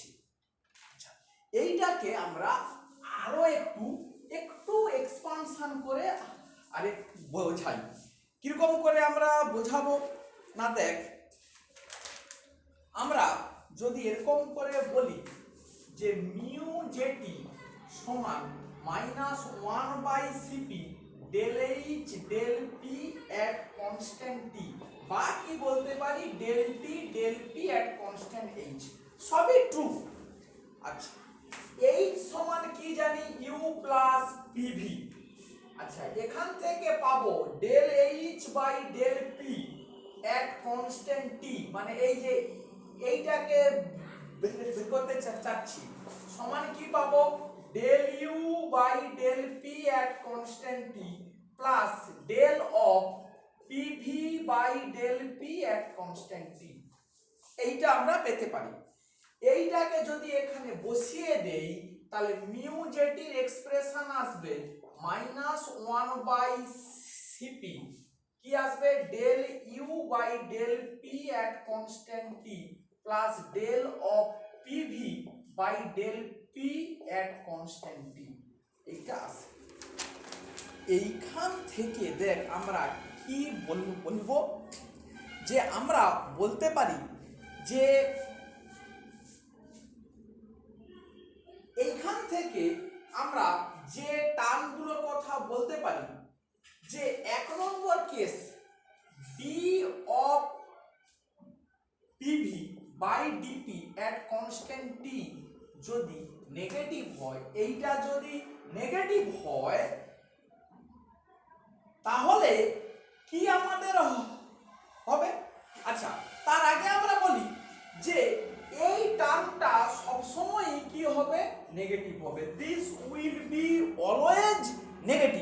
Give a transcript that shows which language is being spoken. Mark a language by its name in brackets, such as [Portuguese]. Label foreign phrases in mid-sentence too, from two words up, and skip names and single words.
[Bangla] এইটাকে আমরা আরো একটু এক্সপানশন করে আরে বোঝাই। কিরকম করে আমরা বোঝাবো না, দেখ আমরা যদি এরকম করে বলি যে মিউ জেটি সমান -1/Cp [English] del H del P at constant T, [Bangla] বা কি বলতে পারি [English] del T del P at constant H, [Bangla] সবই ট্রু। আচ্ছা H সমান কি জানি, [English] U plus PV. [Bangla] আচ্ছা এখান থেকে পাবো [English] del H by del P at constant T, [Bangla] মানে এই যে এইটাকে বের করতে চাচ্ছি, সমান কি পাবো, [English] del U বাই del P at constant T প্লাস del of PV বাই del P at constant T। [Bangla] এইটা আমরা পেতে পারি। এইটাকে যদি এখানে বসিয়ে দেই তাহলে মিউ জেটির এক্সপ্রেশন আসবে -1/Cp, কি আসবে, [English] del U বাই del P at constant T প্লাস del of PV বাই del P at constant T, [Bangla] এইটা আসে। এইখান থেকে দেখ আমরা কি বলবো, যে আমরা বলতে পারি যে এইখান থেকে আমরা যে টার্মগুলোর কথা বলতে পারি, যে 1 নম্বর কেস d of [English] PV by dP at constant T [Bangla] যদি নেগেটিভ হয়, এইটা যদি নেগেটিভ হয় তাহলে কি আমাদের হবে। আচ্ছা তার আগে আমরা বলি যে এই টার্মটা সবসময় কি হবে, নেগেটিভ হবে, [English] this will be always negative.